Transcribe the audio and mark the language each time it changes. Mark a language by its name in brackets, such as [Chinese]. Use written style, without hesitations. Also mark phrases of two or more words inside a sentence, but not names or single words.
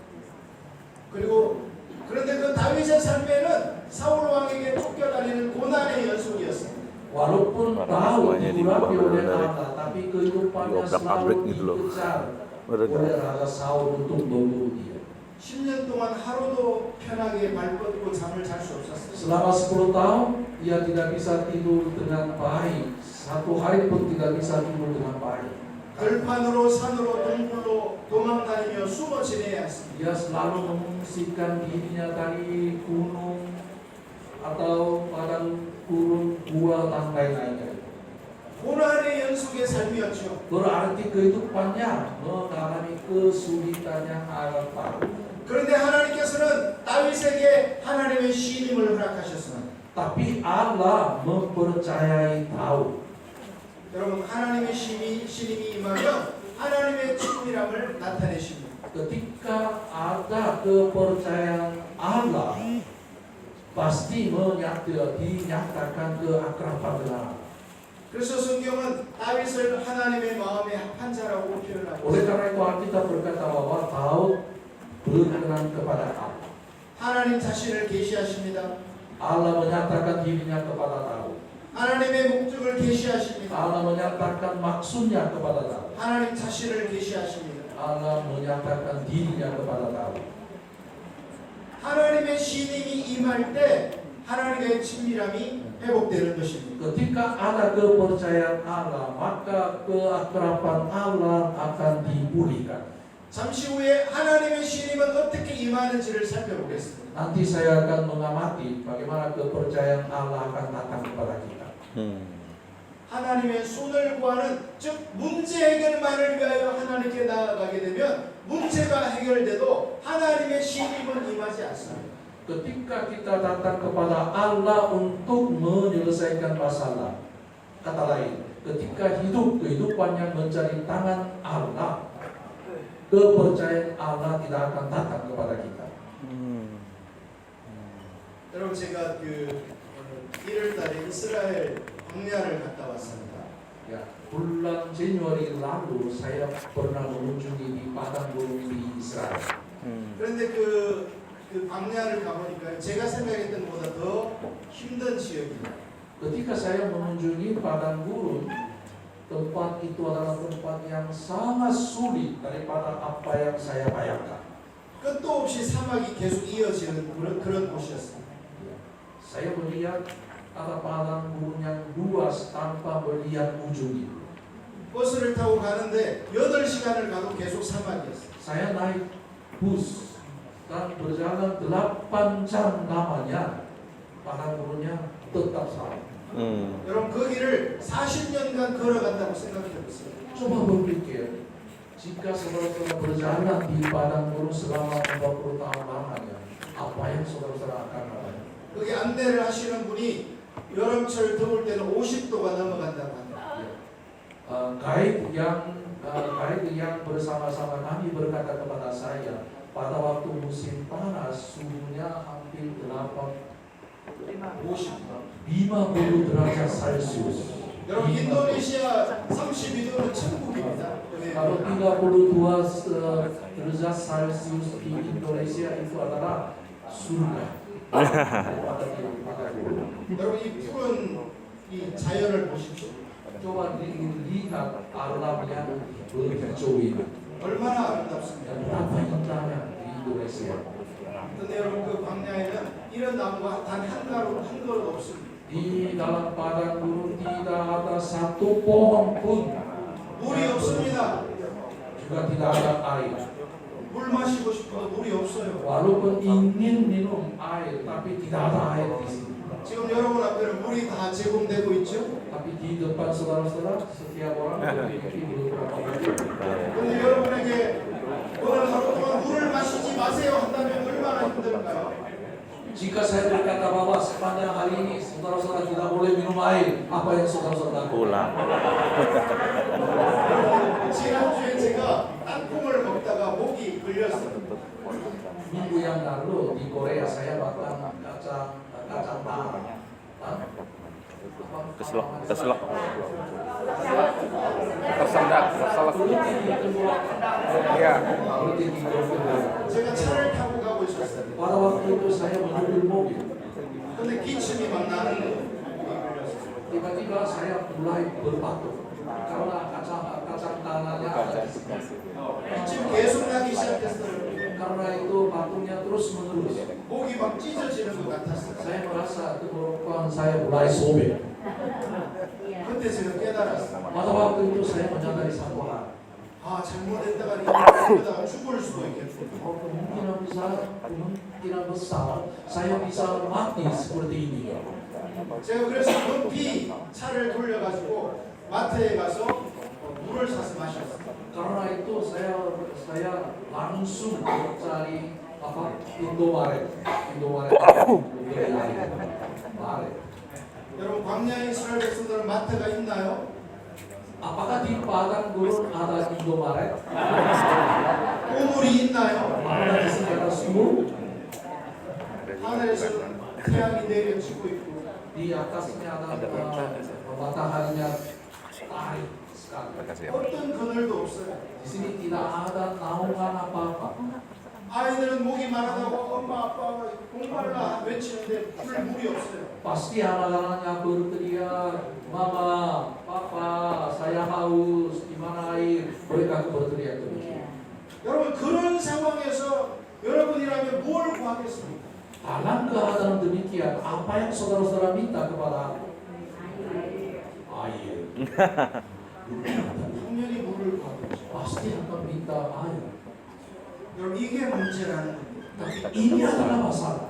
[Korean] 그런데 그 다윗의 삶에는 사울 왕에게 쫓겨다니는 고난의 연속이었습니다. [Indonesian] Walaupun Daud diurapi oleh Allah, tapi kehidupannya selalu dikejar oleh Raja Saul untuk membunuh dia. [Korean] 10년 동안 하루도 편하게 발 뻗고 잠을 잘 수 없었어요. [Indonesian] Selama 10 tahun, ia tidak bisa tidur dengan baik. 1 hari pun tidak bisa tidur dengan baik. [Korean] 들판으로 산으로 동굴로 도망다니며 숨어 지내야 했습니다. [Indonesian] Dia selalu mengungsikan dirinya dari gunung atau padang gurun, gua dan lain-lain. [Korean] 고난의 연속의 삶이었죠. [Indonesian] Berarti kehidupannya mengalami kesulitan yang amat parah. [Korean] 그런데 하나님께서는 다윗에게 하나님의 신임을 허락하셨습니다. [Indonesian] Tapi Allah mempercayai Daud. [Korean] 여러분 하나님의 신임이 임하면 하나님의 친밀함을 나타내십니다. [Indonesian] Ketika ada kepercayaan Allah, pasti dinyatakan keakraban dengan Allah. [Korean] 그래서 성경은 다윗을 하나님의 마음의 합한 자라고 표현하고 [Indonesian] Oleh [Korean] 있습니다. [Indonesian] karena itu Alkitab berkata bahwa Daud berkenan kepada Allah. [Korean] 하나님 자신을 계시하십니다. [Indonesian] Allah menyatakan dirinya kepada tahu. [Korean] 하나님의 목적을 계시하십니다. [Indonesian] Allah menyatakan maksudnya kepada tahu. [Korean] 하나님 자신을 계시하십니다. [Indonesian] Allah menyatakan dirinya kepada tahu. [Korean] 하나님의 신임이 임할 때 하나님의 친밀함이 회복되는 것입니다. [Indonesian] Ketika ada kepercayaan Allah, maka keakraban Allah akan dipulihkan. [Korean] 잠시 후에 하나님의 신임은 어떻게 임하는지를 살펴보겠습니다. [Indonesian] Nanti saya akan mengamati bagaimana kepercayaan Allah akan datang kepada kita. [Korean] 하나님의 손을 구하는 즉 문제 해결만을 위하여 하나님께 나아가게 되면 문제가 해결돼도 하나님의 신임은 임하지 않습니다. [Indonesian] Ketika kita datang kepada Allah untuk menyelesaikan masalah, kata lain, ketika kehidupan yang mencari tangan Allah, kepercayaan Allah tidak akan datang kepada kita. [Korean] 여러분 제가 1월달에 이스라엘 광야를 갔다 왔습니다. [Indonesian] Ya, bulan Januari lalu saya pernah mengunjungi di padang gurun di Israel. [Korean] 그런데 그 광야를 가보니까 제가 생각했던 것보다 더 힘든 지역입니다. [Indonesian] Ketika saya mengunjungi padang gurun, tempat itu adalah tempat yang sangat sulit daripada apa yang saya bayangkan. [Korean] 끝도 없이 사막이 계속 이어지는 그런 곳이었습니다. [Indonesian] Saya melihat ada padang gurun yang luas tanpa melihat ujung itu. [Korean] 버스를 타고 가는데 8시간을 가도 계속 사막이었어요. [Indonesian] Saya naik bus dan berjalan 8 jam lamanya, padang gurunnya tetap sama. [Korean] 여러분 그 길을 40년간 걸어간다고 생각해 보세요. [Indonesian] Coba berpikir, jika saudara-saudara berjalan di padang gurun selama 40 tahun lamanya, apa yang saudara-saudara akan alami? [Korean] 거기 안내를 하시는 분이 여름철 더울 때는 50도가 넘어간다고 합니다. [Indonesian] Guide yang bersama-sama kami berkata kepada saya, pada waktu musim panas suhunya hampir 50 derajat Celcius. [Korean] 여러분 인도네시아 32도는 천국입니다. [Indonesian] Kalau 32 derajat Celcius di Indonesia itu adalah surga. [Korean] 여러분 이 푸른 이 자연을 보십시오. [Indonesian] Coba dilihat alam yang berhijau ini. [Korean] 얼마나 아름답습니까? [Indonesian] Berapa indahnya di Indonesia. [Korean] 근데 여러분 그 광야에는 이런 나무가 단 한 그루 없습니다. [Indonesian] Di dalam padang gurun tidak ada satu pohon pun, [Korean] 물이 없습니다. [Indonesian] juga tidak ada air. [Korean] 물 마시고 싶어도 물이 없어요. [Indonesian] Walaupun ingin minum air, tapi tidak ada air di sini. [Korean] 지금 여러분 앞에는 물이 다 제공되고 있죠. [Indonesian] Tapi di depan saudara-saudara, setiap orang memiliki beberapa air. [Korean] 근데 여러분에게 오늘 하루 동안 물을 마시지 마세요 한다면 얼마나 힘들까요? [Indonesian] Jika saya berkata bahwa sepanjang hari ini saudara-saudara tidak boleh minum air, apa yang saudara-saudara lakukan? Ulang. [Korean] 지난주에 제가 땅콩을 먹다가 목이 걸렸어요. [Indonesian] Minggu yang lalu di Korea saya makan kacang tanah. Keselak. tersendak, terselak. Iya. [Korean] 제가 차를 타고 가고 있었어요. [Indonesian] Pada waktu itu saya menyubil mobil. [Korean] 근데 기침이 막 나는 거예요. 목이 걸렸어요. [Indonesian] Tiba-tiba saya mulai berbatuk karena kacang tanahnya ada di sini. [Korean] 기침 계속 나기 시작했어요. [Indonesian] Karena itu batuknya terus menerus. [Korean] 목이 막 찢어지는 것 같았어요. [Indonesian] Saya merasa tenggorokan saya mulai sobek. [Korean] 그때 제가 깨달았어요. [Indonesian] Pada waktu itu saya menyadari satu hal. [Korean] 아 잘못했다가 이러다가 죽을 수도 있겠구나. [Indonesian] Kemungkinan besar saya bisa mati seperti ini. [Korean] 제가 그래서 급히 차를 돌려가지고 마트에 가서 물을 사서 마셨어요. [Indonesian] Karena itu saya langsung mencari Indomaret beli air. [Korean] 여러분 광야의 이스라엘 백성들은 마트가 있나요? [Indonesian] Apakah di padang gurun ada Indomaret? [Korean] 우물이 있나요? [Indonesian] Apakah di sini ada sumur? [Korean] 하늘에서 태양이 내려지고 있고 [Indonesian] Di atasnya ada mataharinya tarik sekali. [Korean] 어떤 그늘도 없어요. [Indonesian] Di sini tidak ada naungan apa-apa. [Korean] 아이들은 목이 마르다고 엄마 아빠가 목말라 외치는데 불 물이 없어요. [Indonesian] Pasti anak-anaknya berteriak, Mama, Papa, saya haus, di mana air? Mereka berteriak demikian. [Korean] 여러분 그런 상황에서 여러분이라면 뭘 구하겠습니까? [Indonesian] Dalam keadaan demikian, apa yang saudara-saudara minta kepada aku? Air. [Korean] 당연히 물을 구하겠죠. [Indonesian] Pasti akan minta air. [Korean] 여러분 이게 문제라는 겁니다. [Indonesian] Tapi ini adalah masalah.